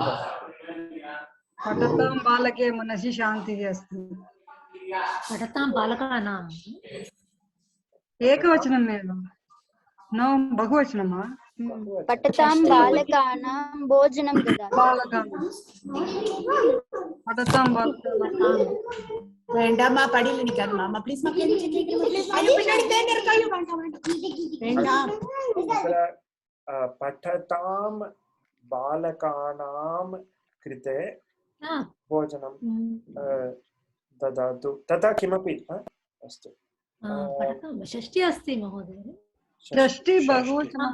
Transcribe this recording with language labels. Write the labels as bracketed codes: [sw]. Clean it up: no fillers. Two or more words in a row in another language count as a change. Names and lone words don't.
[sa] पठतां बालके मनसि शान्तिः अस्ति पठतां बालकानाम् एकवचनमेव न बहुवचनं वा पठतां बालकानां भोजनं ददातु पठतां बालकानां [ta] வேண்டாமா படியில நிக்காது மாமா ப்ளீஸ் மா பின்னாடி தேன் இருக்காயோ வேண்டாம் [sa] पठतां बालकानां कृते भोजनं ददातु तथा किमपि अस्तु पठतां षष्ठी अस्ति महोदय षष्ठी बहुवचनं